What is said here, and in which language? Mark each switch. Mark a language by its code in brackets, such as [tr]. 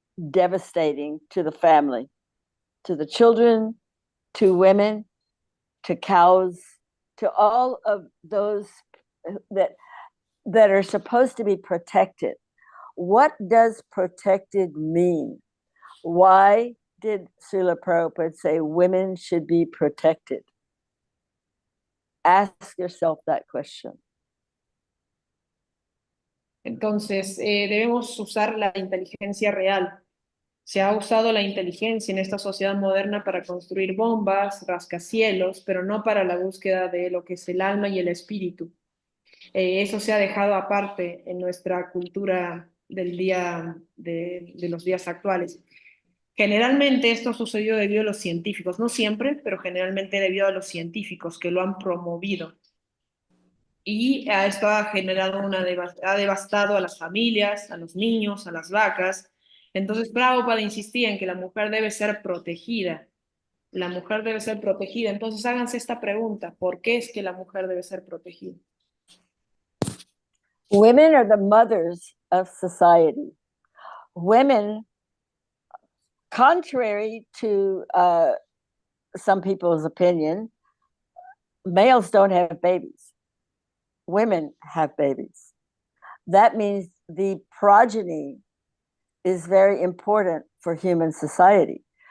[en] devastating to the family, to the children, to women, to cows, to all of those that are supposed to be protected. What does protected mean? Why did Śrīla Prabhupāda say women should be protected? Ask yourself that question. [es] Entonces, debemos usar la inteligencia real. Se ha usado la inteligencia en esta sociedad moderna para construir bombas, rascacielos, pero no para la búsqueda de lo que es el alma y el espíritu. Eso se ha dejado aparte en nuestra cultura del día de los días actuales. Generalmente esto sucedió debido a los científicos, no siempre, pero generalmente debido a los científicos que lo han promovido. Y a esto ha generado ha devastado a las familias, a los niños, a las vacas. Entonces Prabhupada insistía en que la mujer debe ser protegida. La mujer debe ser protegida. Entonces háganse esta pregunta: ¿por qué es que la mujer debe ser protegida? [en] Women are the mothers of society. Women, contrary to some people's opinion, males don't have babies. Women have babies. That means the progeny is very important for human society.